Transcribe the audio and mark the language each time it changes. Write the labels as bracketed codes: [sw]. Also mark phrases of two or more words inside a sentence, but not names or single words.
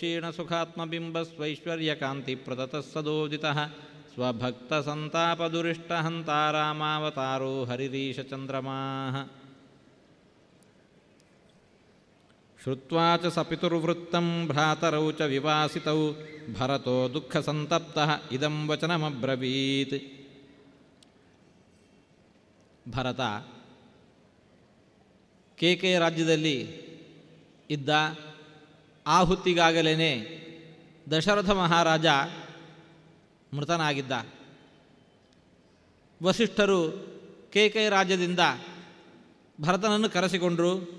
[sa] ಕ್ಷೀಣಸುಖಾತ್ಮಬಿಂಬಸ್ವೈಶ್ವರ್ಯಕಾಂತಿಪ್ರತತಃ ಸದೋದಿತಃ ಸ್ವಭಕ್ತಸಂತಾಪದುರಿಷ್ಟಹಂತಾರಾಮಾವತಾರೋ ಹರಿರೀಶಚಂದ್ರಮಾಃ ಶ್ರುತ್ವಾ ಚ ಸಪಿತುರ್ವೃತ್ತಂ ಭ್ರಾತರೌ ಚ ವಿವಾಸಿತೌ ಭರತೋ ದುಃಖಸಂತಪ್ತಃ ಇದಂ ವಚನಮಬ್ರವೀತ್. [kn] ಭರತ ಕೇಕೆಯ ರಾಜ್ಯದಲ್ಲಿ ಇದ್ದ. ಆ ಹೊತ್ತಿಗಾಗಲೇ ದಶರಥ ಮಹಾರಾಜ ಮೃತನಾಗಿದ್ದ. ವಸಿಷ್ಠರು ಕೇಕೆಯ ರಾಜ್ಯದಿಂದ ಭರತನನ್ನು ಕರೆಸಿಕೊಂಡರು.